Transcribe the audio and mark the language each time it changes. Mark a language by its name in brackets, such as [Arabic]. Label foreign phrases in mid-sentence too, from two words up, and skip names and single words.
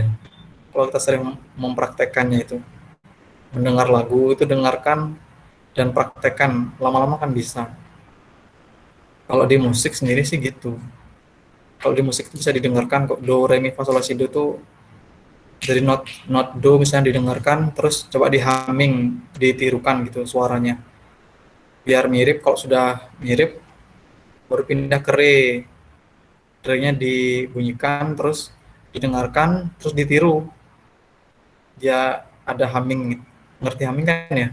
[Indonesian] Kalau kita sering mempraktekannya itu, mendengar lagu itu dengarkan dan praktekkan, lama-lama kan bisa. Kalau di musik sendiri sih gitu. Kalau di musik itu bisa didengarkan kok, do re mi fa sol la si do tuh dari not do misalnya didengarkan, terus coba di humming, ditirukan gitu suaranya. Biar mirip, kalau sudah mirip baru pindah ke re. Re-nya dibunyikan, terus didengarkan, terus ditiru. Dia ada humming, ngerti humming kan ya?